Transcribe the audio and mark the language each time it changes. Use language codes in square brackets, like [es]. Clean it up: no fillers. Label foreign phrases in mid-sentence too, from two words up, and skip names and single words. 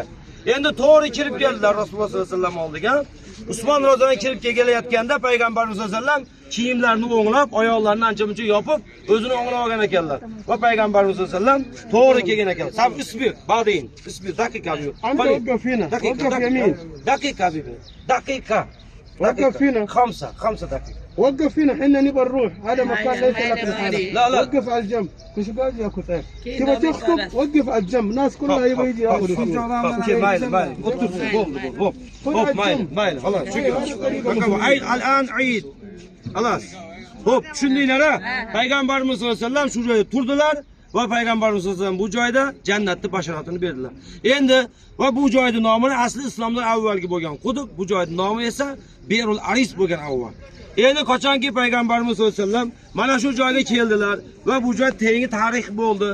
[uz] Endi to'g'ri kirib keldilar Rasululloh [ar] صلى الله عليه وسلم [uz] oldiga. Usmon roziyallohu kirib kelayotganda payg'ambarimiz [ar] صلى الله عليه وسلم [uz] kiyimlarini o'nglab, oyoqlarini ancha-muncha yopib, o'zini o'nglab olgan ekanlar. Va payg'ambarimiz [ar] صلى الله عليه وسلم [uz] to'g'ri kelgan ekan. [ar] صب اصبر، بعدين، اصبر، دقيقة. دقيقة. وقف فينا 5 دقائق. وقف فينا حنا نبغى نروح، هذا مكان ليس لك الحرم. لا وقف على الجنب، مش قاعد يا كتاب. تبغى تخطب وقف على الجنب، الناس كلها يبغى يجي ياخذ مايل هوب مايل خلاص شكرا. الان عيد خلاص. [uz] Hop, tushundinglar ha? Payg'ambarimiz [ar] صلى الله عليه وسلم [uz] shu joyda turdilar va payg'ambarimiz [ar] صلى الله عليه وسلم [uz] bu joyda jannatni bashoratini berdilar. Endi va bu joyning nomini asli islomdan avvalgi bo'lgan quduq, bu joyning nomi esa Berul Aris bo'lgan avval. Endi qachonki payg'ambarimiz [ar] صلى الله عليه وسلم [uz] mana shu joyga keldilar va bu joy keyingi tarix bo'ldi.